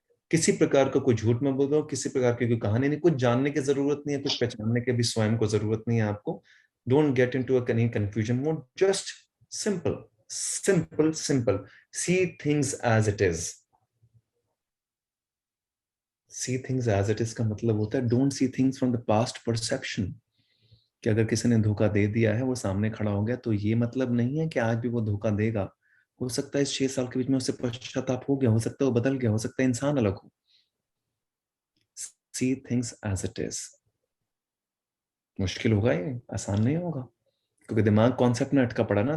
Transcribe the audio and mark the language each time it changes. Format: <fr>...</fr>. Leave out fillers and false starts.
<hi>किसी प्रकार का कोई झूठ मत बोलो, किसी प्रकार की कोई कहानी नहीं, कुछ जानने की जरूरत नहीं है, कुछ पहचानने की भी स्वयं को जरूरत नहीं है आपको।</hi> <en>Don't get into a confusion mode, just simple simple simple see things as it is। see things as it is</en> <hi>का मतलब होता है</hi> <en>don't see things from the past perception।</en> <hi>कि अगर किसी ने धोखा दे दिया है, वो सामने खड़ा हो गया, तो ये मतलब नहीं है कि आज भी वो धोखा देगा। हो सकता है इस 6 साल के बीच में उससे पश्चाताप हो गया, हो सकता है वो बदल गया, हो सकता है इंसान अलग हो।</hi> <en>see things as it is।</en> <hi>मुश्किल होगा, ये आसान नहीं होगा, क्योंकि दिमाग कॉन्सेप्ट में अटका पड़ा ना।</hi>